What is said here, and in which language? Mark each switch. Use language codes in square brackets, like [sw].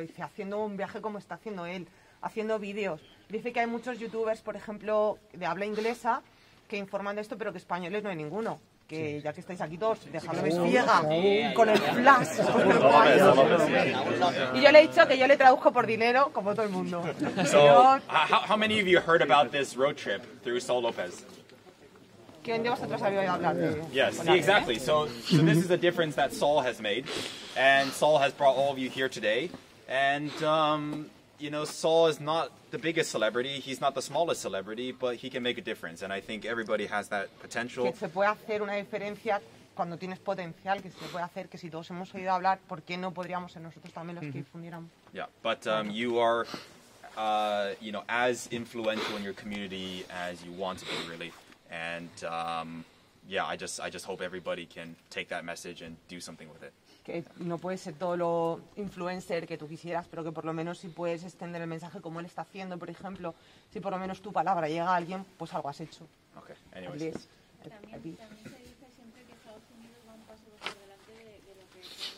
[es] Dice, haciendo un viaje como está haciendo él, haciendo vídeos. Dice que hay muchos youtubers, por ejemplo, de habla inglesa, que informan de esto, pero que españoles no hay ninguno. Que ya que estáis aquí todos, dejadme ciega con el flash. Y yo le he dicho que yo le traduzco por dinero, como todo el mundo. [en] So, how many of you heard about this road trip through Sol Lopez? [es] ¿Quién de vosotros había oído hablar de? [en] Yes, exactly. So this is the difference that Sol has made, and Sol has brought all of you here today. And you know, Sol is not the biggest celebrity, he's not the smallest celebrity, but he can make a difference, and I think everybody has that potential. [es] Que se puede hacer una diferencia cuando tienes potencial, que se puede hacer, que si todos hemos oído hablar, ¿por qué no podríamos ser nosotros también los que difundiéramos? [en] Yeah, but you are, you know, as influential in your community as you want to be, really, and yeah, I just hope everybody can take that message and do something with it. [es] Que no puedes ser todo lo influencer que tú quisieras, pero que por lo menos si puedes extender el mensaje como él está haciendo, por ejemplo, si por lo menos tu palabra llega a alguien, pues algo has hecho. [en] Okay, anyways. [es] También se dice siempre que Estados Unidos va un paso por delante de lo que es